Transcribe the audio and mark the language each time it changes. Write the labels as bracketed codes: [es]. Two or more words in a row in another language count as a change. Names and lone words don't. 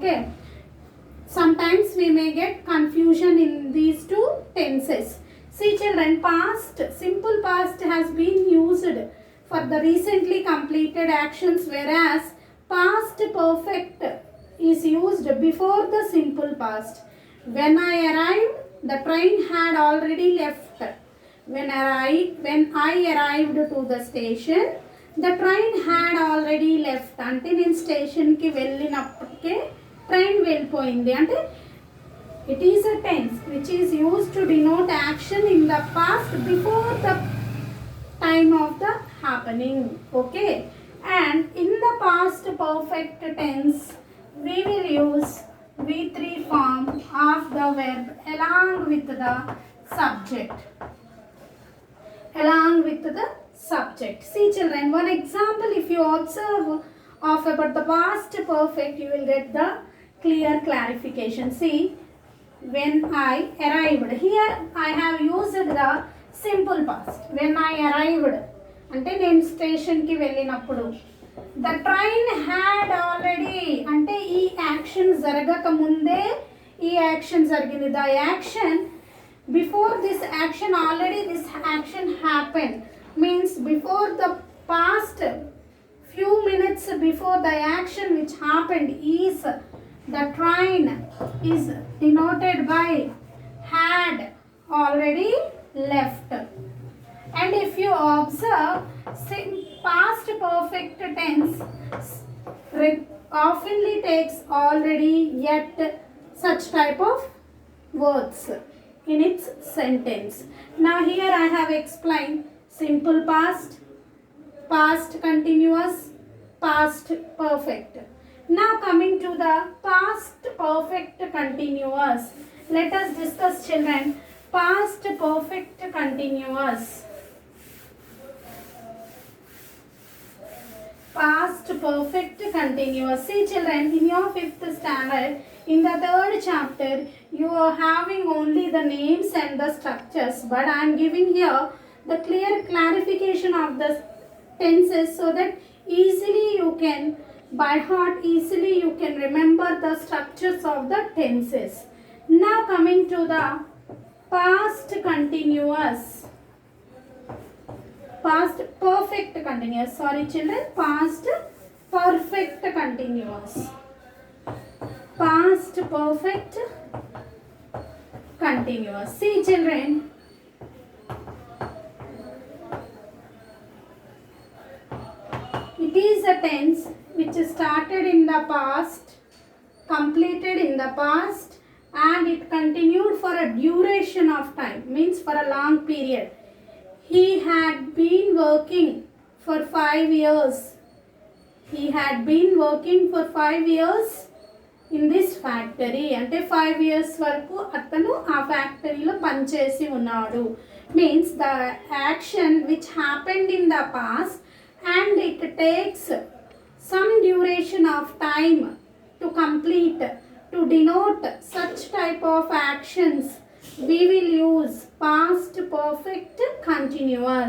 [en] Sometimes we may get confusion in these two children, past, simple past has been used for the recently completed actions, whereas past perfect is used before the simple past. When I arrived, the train had already left. When I arrived to the station, the train had already left. [te] అంటే నేను స్టేషన్కి వెళ్ళినప్పటికే ట్రైన్ వెళ్ళిపోయింది. [en] అంటే it is a tense which is used to denote action in the past before the time of the happening. Okay, and in the past perfect tense we will use V3 form of the verb along with the subject. Along with the subject. See children, one example, if you observe of about the past perfect, you will get the clear clarification. See, when I arrived, here I have used the simple past. When I arrived, [te] అంటే నేను స్టేషన్కి వెళ్ళినప్పుడు, [en] the train had already [te] అంటే ఈ యాక్షన్ జరగక ముందే ఈ యాక్షన్ జరిగింది. [en] the action before this action, already this action happened, means before the past few minutes before the action which happened is the train is denoted by had already left. And if you observe, past perfect tense oftenly takes already, yet, such type of words in its sentence. Now here I have explained simple past, past continuous, past perfect. Now coming to the past perfect continuous. Let us discuss children past perfect continuous. Past perfect continuous. See children, in your 5th standard, in the 3rd chapter, you are having only the names and the structures, but I am giving here the clear clarification of the tenses so that easily you can, by heart, easily you can remember the structures of the tenses. Now coming to the past continuous. Past perfect continuous. Sorry children, past perfect continuous. Past perfect continuous. See children, it is a tense which started in the past, completed in the past, and it continued for a duration of time, means for a long period. He had been working for 5 years. He had been working for 5 years in this factory. [te] అంటే 5 years వరకు అతను ఆ ఫ్యాక్టరీలో పనిచేసి ఉన్నాడు. [en] means the action which happened in the past and it takes some duration of time to complete. To denote such type of actions, we will use past perfect continuous.